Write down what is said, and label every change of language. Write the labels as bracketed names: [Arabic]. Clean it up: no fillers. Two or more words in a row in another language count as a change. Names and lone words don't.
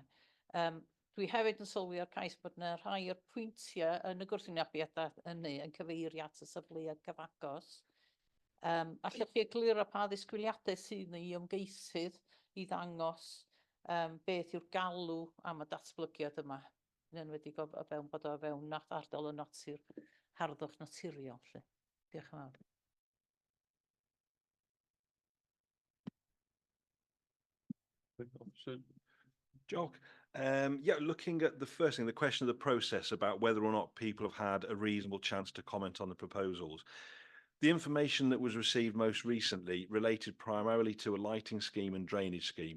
[Welsh] Dwi hefyd yn sylwi o'r cais bod yna rhai o'r pwyntiau yn y gwrthwynebiadau yn cyfeirio at y safleoedd cyfagos. Allwch chi egluro pa ddisgwyliadau sydd yn ei ymgeisydd i ddangos beth yw'r galw am y datblygiad yma, yn enwedig o fewn bod o fewn ardal o natur, harddwch naturiol. Diolch yn fawr. [English] Officer. Jock. Yeah, looking at the first thing, the question of the process about whether or not people have had a reasonable chance to comment on the proposals. The information that was received most recently related primarily to a lighting scheme and drainage scheme.